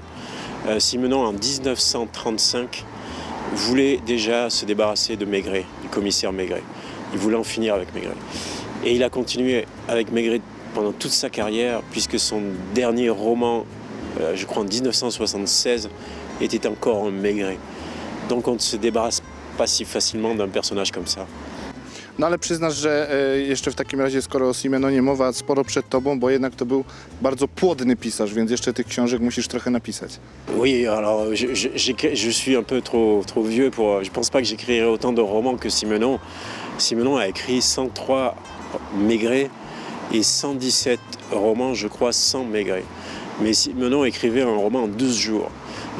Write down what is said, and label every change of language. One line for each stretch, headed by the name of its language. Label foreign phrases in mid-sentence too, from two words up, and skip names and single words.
French: Simenon, en 1935, voulait déjà se débarrasser de Maigret, du commissaire Maigret. Il voulait en finir avec Maigret. Et il a continué avec Maigret pendant toute sa carrière, puisque son dernier roman, je crois en 1976, était encore un Maigret. Donc on ne se débarrasse pas si facilement d'un personnage comme ça.
Polish: No ale przyznasz, że jeszcze w takim razie, skoro o Simenonie mowa, sporo przed tobą, bo jednak to był bardzo płodny pisarz, więc jeszcze tych książek musisz trochę napisać.
French: Oui, alors je suis un peu trop vieux pour... Je pense pas que j'écrirai autant de romans que Simenon. Simenon a écrit 103 Maigret et 117 romans, je crois, sans Maigret. Mais Simenon écrivait un roman en 12 jours.